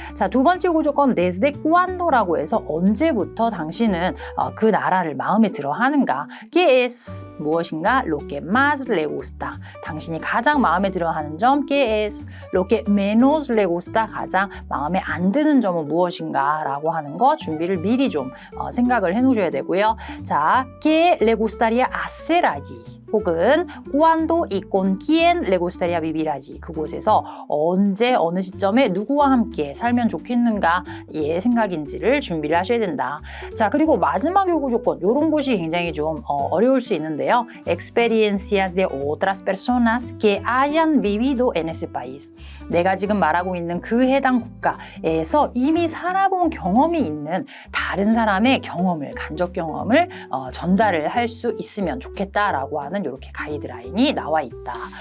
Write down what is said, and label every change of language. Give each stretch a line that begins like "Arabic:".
Korean: 자, 두 번째 조건
Spanish: desde cuándo
Korean: 라고 해서 언제부터 당신은 그 나라를 마음에 들어 하는가.
Spanish: ¿Qué es
Korean: 무엇인가?
Spanish: Lo que más le gusta
Korean: 당신이 가장 마음에 들어 하는 점.
Spanish: ¿Qué es lo que menos le gusta
Korean: 가장 마음에 안 드는 점은 무엇인가 라고 하는 거 준비를 미리 좀 생각을 해 놓으셔야 되고요.
Spanish: 자, ¿Qué le gustaría hacer allí?
Korean: 혹은
Spanish: cuándo y con quién le gustaría vivir allí
Korean: 그곳에서 언제 어느 시점에 누구와 함께 살면 좋겠는가의 생각인지를 준비를 하셔야 된다. 자, 그리고 마지막 요구 조건 이런 것이 굉장히 좀 어려울 수 있는데요.
Spanish: experiencias de otras personas que hayan vivido en ese país
Korean: 내가 지금 말하고 있는 그 해당 국가에서 이미 살아본 경험이 있는 다른 사람의 경험을 간접 경험을 전달을 할 수 있으면 좋겠다라고 하는 이렇게 가이드라인이 나와 있다.